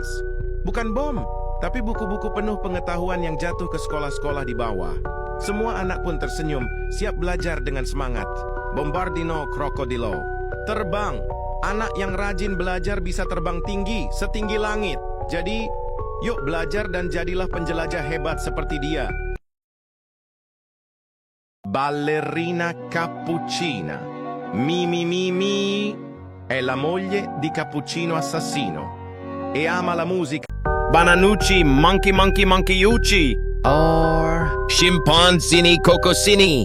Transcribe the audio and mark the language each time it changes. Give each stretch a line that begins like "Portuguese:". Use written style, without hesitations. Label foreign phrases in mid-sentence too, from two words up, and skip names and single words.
Indonesian: Bukan bom, tapi buku-buku penuh pengetahuan yang jatuh ke sekolah-sekolah di bawah. Semua anak pun tersenyum, siap belajar dengan semangat. Bombardino krokodilo. Terbang. Anak yang rajin belajar bisa terbang tinggi, setinggi langit. Jadi, yuk belajar dan jadilah penjelajah hebat seperti dia. Ballerina Cappuccina.
Italian: Mimi è la moglie di Cappuccino Assassino e ama la musica. Bananucci Monkeyucci. Or Scimpanzini Cocosini.